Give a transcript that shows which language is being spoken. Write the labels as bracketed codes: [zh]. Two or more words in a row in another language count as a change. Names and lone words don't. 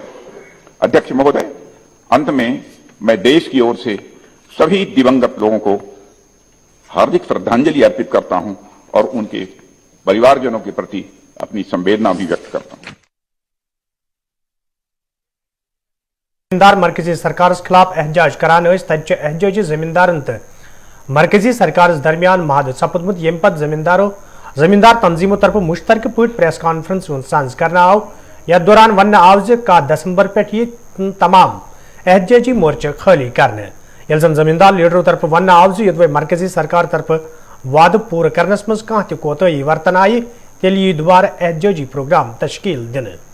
[hi] अध्यक्ष महोदय, अंत में मैं देश की ओर से सभी दिवंगत लोगों को हार्दिक श्रद्धांजलि अर्पित करता हूं और उनके परिवारजनों के प्रति अपनी संवेदना भी व्यक्त करता हूं। [ks] जमींदार मरकजी सरकार खिलाफ एहजाज करान तज एहजाजी जमींदारन तो मरकजी सरकार दरमियान महद सपदमुत यम पत जमींदार तंजीमों तरफ मुश्तरक पट [en] press conference [ks] सांस करना आव। यथ दौरान वन आव का दिसंबर पे तमाम एहजाजी मोर्चे खाली करने। ये जन जमींदार लीडरों तरफ वन आव ये मरकजी सरकार तरफ वाद पूरा करनस मज कह कोताही वर्तन आई तेल यी दोबारा एहजाजी प्रोग्राम तश्कील दिन।